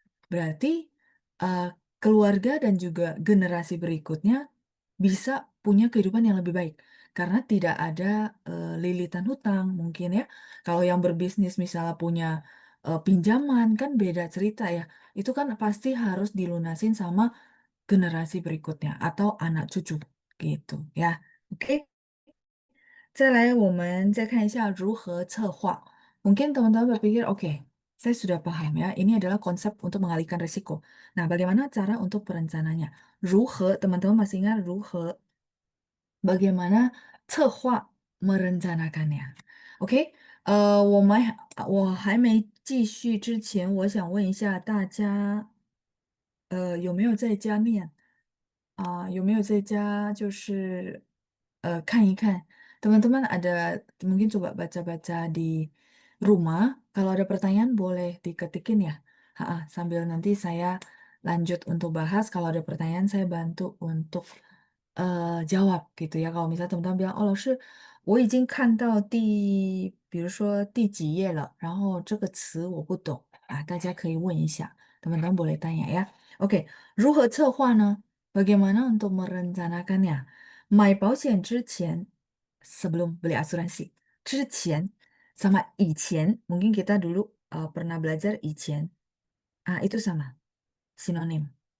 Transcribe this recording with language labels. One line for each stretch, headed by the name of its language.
Indonesian: Berarti, eee, keluarga dan juga generasi berikutnya bisa punya kehidupan yang lebih baik, karena tidak ada, lilitan hutang mungkin ya. Kalau yang berbisnis misalnya punya, pinjaman kan beda cerita ya, itu kan pasti harus dilunasin sama generasi berikutnya atau anak cucu, gitu ya. Oke?
Chinese: 再来我们再看一下如何策划.
Indonesian: Mungkin teman-teman berpikir, "Oke, saya sudah paham ya, ini adalah konsep untuk mengalihkan risiko." Nah, bagaimana cara untuk perencanaannya? 如何, teman-teman masih ingat 如何, bagaimana 策划 merencanakannya?
Chinese: Oke,我还没继续之前，我想问一下大家，有没有在家念？有没有在家就是看一看
Indonesian: teman-teman ada mungkin coba baca-baca di rumah, kalau ada pertanyaan boleh diketikin ya. Ha, sambil nanti saya lanjut untuk bahas, kalau ada pertanyaan saya bantu untuk jawab gitu ya. Kalau misalnya teman-teman bilang,
Chinese: "哦，老师，我已经看到比如说第几页了，然后这个词我不懂啊，大家可以问一下，
Indonesian: teman-teman boleh tanya ya." Oke,
Chinese: 如何策划呢？
Indonesian: Bagaimana untuk merencanakannya?
Chinese: 买保险之前
Indonesian: sebelum beli asuransi, 之前 sama 以前, mungkin kita dulu, pernah belajar 以前, itu sama, sinonim.